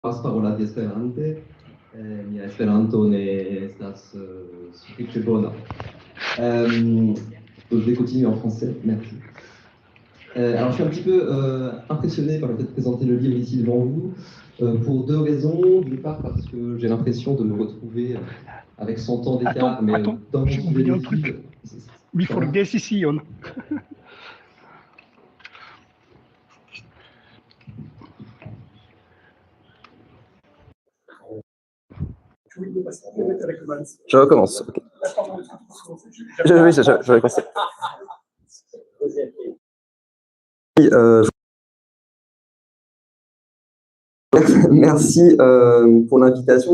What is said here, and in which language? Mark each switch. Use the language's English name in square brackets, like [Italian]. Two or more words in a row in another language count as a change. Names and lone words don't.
[Esperanto] parola di Esperante, mia Esperanto ne estas sufiĉe bona. [French] Je vais continuer en français, merci. Alors, je suis un petit peu impressionné par le fait de présenter le livre ici devant vous, pour deux raisons. D'une part, parce que j'ai l'impression de me retrouver avec 100 ans d'écart, mais dans j'ai oublié un truc. [English] Before decision. [French] Je recommence. Okay. Je vais recommencer. Merci pour l'invitation.